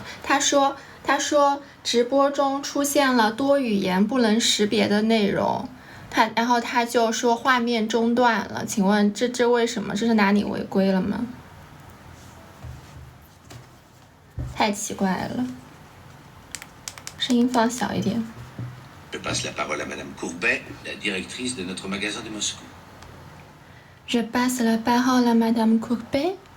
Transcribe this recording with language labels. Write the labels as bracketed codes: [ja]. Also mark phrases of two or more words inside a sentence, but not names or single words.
[zh] 他说直播中出现了多语言不能识别的内容，然后他就说画面中断了。请问这为什么？这是哪里违规了吗？太奇怪了，声音放小一点。 [fr] Je passe la parole à Madame Courbet, la directrice de notre magasin de Moscou. Je passe la parole à Madame Courbet.